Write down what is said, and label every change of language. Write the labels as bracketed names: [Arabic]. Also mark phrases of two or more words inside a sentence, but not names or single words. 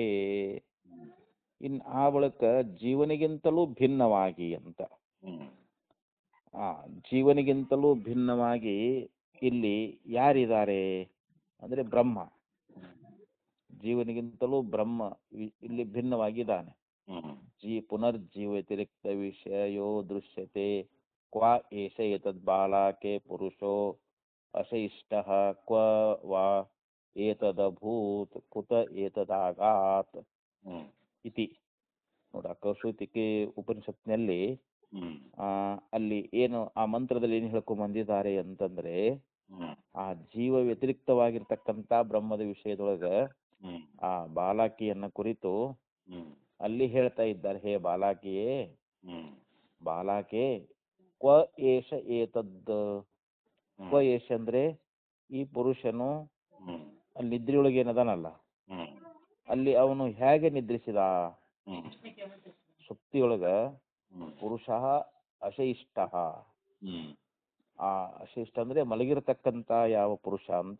[Kannada] ಇನ್ ಆ ಬಳಿಕ ಜೀವನಿಗಿಂತಲೂ ಭಿನ್ನವಾಗಿ ಅಂತ. ಜೀವನಿಗಿಂತಲೂ ಭಿನ್ನವಾಗಿ ಇಲ್ಲಿ ಯಾರಿದ್ದಾರೆ ಅಂದ್ರೆ ಬ್ರಹ್ಮ. ಜೀವನಿಗಿಂತಲೂ ಬ್ರಹ್ಮ ಇಲ್ಲಿ ಭಿನ್ನವಾಗಿದ್ದಾನೆ. [Sanskrit] ಪುನರ್ಜೀವ ವ್ಯತಿರಿಕ್ತ ವಿಷಯೋ ದೃಶ್ಯತೆ. ಕ್ವ ಏಷ ಏತದ್ ಬಾಲಕೆ ಪುರುಷೋ ಅಶಯಿಷ್ಟಃ ಕ್ವ ವಾ ಏತದಭೂತ್ ಕುತ ಏತದಾಗಾತ್ ಇತಿ. [Kannada] ನೋಡ, ಕೌಶಿಕಿ ಉಪನಿಷತ್ನಲ್ಲಿ ಅಲ್ಲಿ ಏನು ಆ ಮಂತ್ರದಲ್ಲಿ ಏನು ಹೇಳ್ಕೊಂಡ್ ಬಂದಿದ್ದಾರೆ ಅಂತಂದ್ರೆ, ಆ ಜೀವ ವ್ಯತಿರಿಕ್ತವಾಗಿರ್ತಕ್ಕಂಥ ಬ್ರಹ್ಮದ ವಿಷಯದೊಳಗ ಆ ಬಾಲಕಿಯನ್ನ ಕುರಿತು ಅಲ್ಲಿ ಹೇಳ್ತಾ ಇದ್ದಾರೆ, ಹೇ ಬಾಲಕಿಯೇ, [Sanskrit] ಬಾಲಕೆ ಕ್ವ ಏಷ ಏತದ್. ಕ್ವ ಏಷ [Kannada] ಅಂದ್ರೆ ಈ ಪುರುಷನು ಅಲ್ಲಿ ನಿದ್ರೆಯೊಳಗೆ ಏನದಾನಲ್ಲ, ಅಲ್ಲಿ ಅವನು ಹೇಗೆ ನಿದ್ರಿಸಿದ. [Sanskrit] ಸುಪ್ತಿಯೊಳಗ ಪುರುಷ ಅಶಯಿಷ್ಟ. [Kannada] ಆ ಅಶಯಿಷ್ಟ ಅಂದ್ರೆ ಮಲಗಿರತಕ್ಕಂತ ಯಾವ ಪುರುಷ ಅಂತ.